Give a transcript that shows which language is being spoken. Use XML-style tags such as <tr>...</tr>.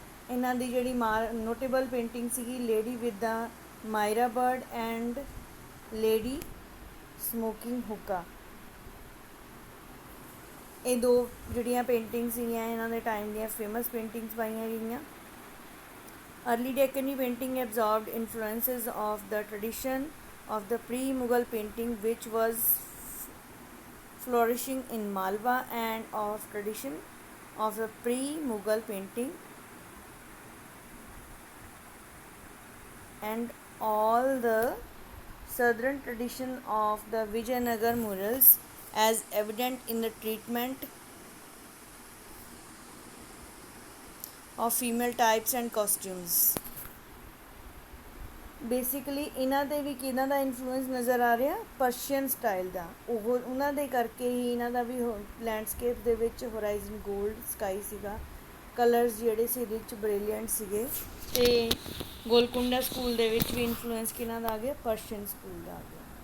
<pa>ਇਹਨਾਂ ਦੀ ਜਿਹੜੀ ਨੋਟੇਬਲ ਪੇਂਟਿੰਗ ਸੀਗੀ lady with ਦਾ ਮਾਇਰਾ bird and lady smoking ਹੁੱਕਾ। ਇਹ ਦੋ ਜਿਹੜੀਆਂ ਪੇਂਟਿੰਗ ਸੀਗੀਆਂ ਇਹਨਾਂ ਦੇ ਟਾਈਮ ਦੀਆਂ ਫੇਮਸ ਪੇਂਟਿੰਗਸ ਪਾਈਆਂ ਗਈਆਂ।</pa> <en>Early Deccani painting absorbed influences of the tradition of the pre Mughal painting which was flourishing in Malwa, and of tradition of the pre-Mughal painting and all the southern tradition of the Vijayanagar murals, as evident in the treatment of female types and costumes।</en> <pa>Basically ਇਹਨਾਂ ਦੇ ਵੀ ਕਿਹਨਾਂ ਦਾ influence ਨਜ਼ਰ ਆ ਰਿਹਾ, Persian style ਦਾ। ਉਹਨਾਂ ਦੇ ਕਰਕੇ ਹੀ ਇਹਨਾਂ ਦਾ ਵੀ ਲੈਂਡਸਕੇਪ ਦੇ ਵਿੱਚ ਹੋਰਾਈਜ਼ਨ ਗੋਲਡ ਸਕਾਈ ਸੀਗਾ, ਕਲਰਸ ਜਿਹੜੇ ਸੀ ਰਿਚ ਬ੍ਰਿਲੀਅੰਟ ਸੀਗੇ। ਅਤੇ ਗੋਲਕੁੰਡਾ ਸਕੂਲ ਦੇ ਵਿੱਚ ਵੀ ਇਨਫਲੂਐਂਸ ਕਿਹਨਾਂ ਦਾ ਆ ਗਿਆ, ਪਰਸ਼ੀਅਨ ਸਕੂਲ ਦਾ ਆ ਗਿਆ।</pa>